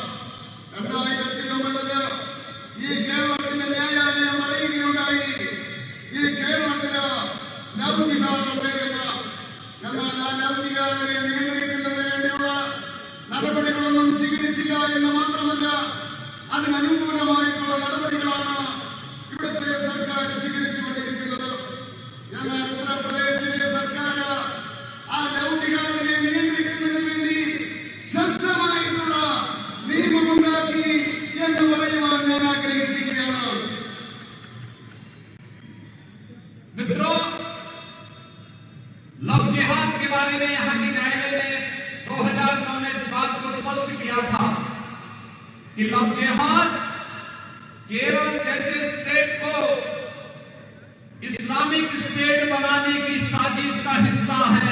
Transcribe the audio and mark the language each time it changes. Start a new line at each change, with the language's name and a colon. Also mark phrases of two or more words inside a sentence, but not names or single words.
Malayalam: 2009 ഈ കേരളത്തിന്റെ ന്യായാലയം അറിയുകയുണ്ടായി, ഈ കേരളത്തില് ലൗകികാരുണ്ടെങ്കിൽ, എന്നാൽ ആ ലൗകികാരെ നിയന്ത്രിക്കുന്നതിന് വേണ്ടിയുള്ള നടപടികളൊന്നും സ്വീകരിച്ചില്ല എന്ന് മാത്രമല്ല, അതിനനുകൂലമായിട്ടുള്ള നടപടികളാണ് ഇവിടുത്തെ സർക്കാർ സ്വീകരിച്ചുകൊണ്ടിരിക്കുന്നത്. എന്നാൽ ഉത്തർപ്രദേശിലെ സർക്കാർ ആ ലൗകികാരെ നിയന്ത്രിക്കുന്നതിന് വേണ്ടി ശക്തമായിട്ടുള്ള നിയമമുണ്ടാക്കി എന്ന് പറയുവാൻ ഞാൻ ആഗ്രഹിക്കുകയാണ്.
Hindi: मित्रों, लव जिहाद के बारे में यहां की न्यायालय ने 2009 में इस बात को स्पष्ट किया था कि लव जिहाद केरल जैसे स्टेट को इस्लामिक स्टेट बनाने की साजिश का हिस्सा है।